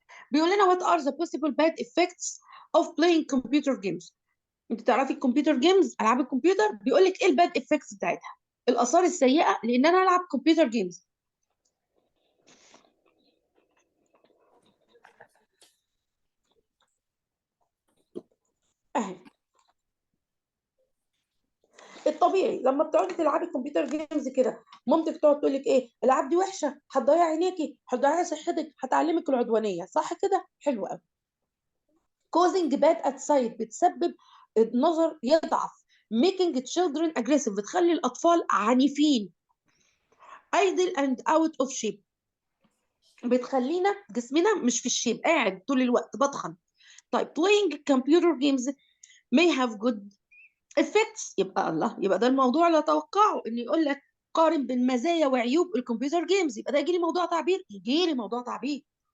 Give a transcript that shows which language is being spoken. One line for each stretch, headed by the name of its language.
Arabic: بيقول لنا
English: what are the possible bad effects of playing computer games.
Arabic: انت تعرفي الكمبيوتر جيمز، العاب الكمبيوتر، بيقول لك ايه الباد افكتس بتاعتها، الاثار السيئه لان انا العب كمبيوتر جيمز. اهي الطبيعي لما بتقعدي تلعبي كمبيوتر جيمز كده، مامتك تقعد تقول لك ايه الالعاب دي وحشه، هتضيع عينيكي، هتضيعي صحتك، هتعلمك العدوانيه، صح كده؟ حلو قوي.
English: causing bad at sight،
Arabic: بتسبب النظر يضعف.
English: making children aggressive،
Arabic: بتخلي الاطفال عنيفين.
English: idle and out of shape،
Arabic: بتخلينا جسمنا مش في الشيب، قاعد طول الوقت بطخن. طيب
English: playing computer games may have good effects،
Arabic: يبقى الله، يبقى ده الموضوع اللي اتوقعه، ان يقول لك قارن بين مزايا وعيوب الكمبيوتر جيمز، يبقى ده يجي لي موضوع تعبير، يجي لي موضوع تعبير.